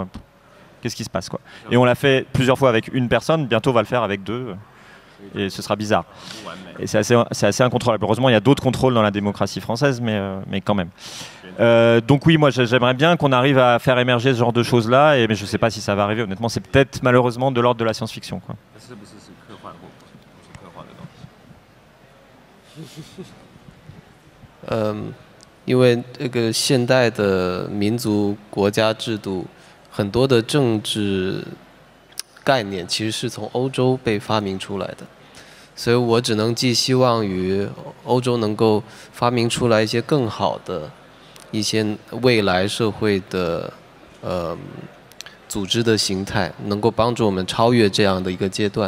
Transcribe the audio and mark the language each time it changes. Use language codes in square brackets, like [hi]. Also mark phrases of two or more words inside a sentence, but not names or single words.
[fr] Qu'est-ce qui se passe, quoi? Et on l'a fait plusieurs fois avec une personne, bientôt on va le faire avec deux. Et ce sera bizarre. Et c'est assez incontrôlable. Heureusement, il y a d'autres contrôles dans la démocratie française, mais quand même. Donc oui, moi j'aimerais bien qu'on arrive à faire émerger ce genre de choses-là, mais je ne sais pas si ça va arriver. Honnêtement, c'est peut-être malheureusement de l'ordre de la science-fiction, quoi. [zh] 因为这个现代的民族国家制度，很多的政治概念其实是从欧洲被发明出来的，所以我只能寄希望于欧洲能够发明出来一些更好的一些未来社会的组织的形态，能够帮助我们超越这样的一个阶段。